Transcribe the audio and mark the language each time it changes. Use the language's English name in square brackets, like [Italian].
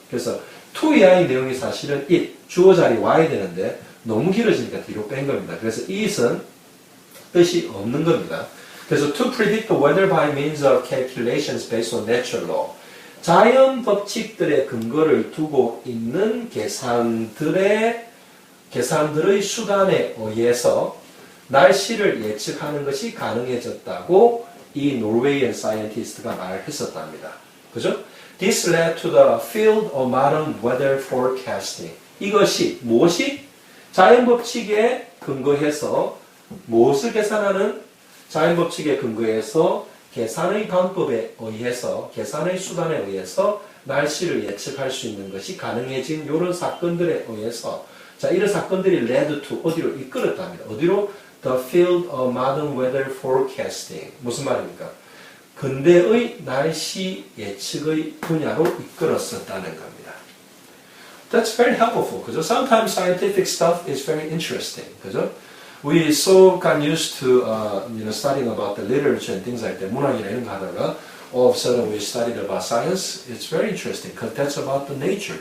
[Korean] 그래서 to 이하의 내용이 사실은 it, 주어 자리 와야 되는데 너무 길어지니까 뒤로 뺀 겁니다. 그래서 it은 뜻이 없는 겁니다. 그래서 [English] to predict the weather by means of calculations based on natural law. [Korean] 자연 법칙들의 근거를 두고 있는 계산들의 수단에 의해서 날씨를 예측하는 것이 가능해졌다고 이 노르웨이언 사이언티스트가 말했었답니다. 그죠? [English] This led to the field of modern weather forecasting. [Korean] 이것이 무엇이? 자연 법칙에 근거해서 무엇을 계산하는? 자연 법칙에 근거해서 계산의 방법에 의해서, 계산의 수단에 의해서 날씨를 예측할 수 있는 것이 가능해진 이런 사건들에 의해서 자, 이런 사건들이 [English] led to [Korean] 어디로 이끌었답니다. 어디로? [English] The field of modern weather forecasting. [Korean] 무슨 말입니까? 근대의 날씨 예측의 분야로 이끌었었다는 겁니다. [English] That's very helpful. [Korean] 그죠? [English] Sometimes scientific stuff is very interesting. [Korean] 그죠? [English] We so got used to studying about the literature and things like that. [Korean] 문학이나 이런 거 하다가 [English] all of a sudden we studied about science. It's very interesting because that's about the nature.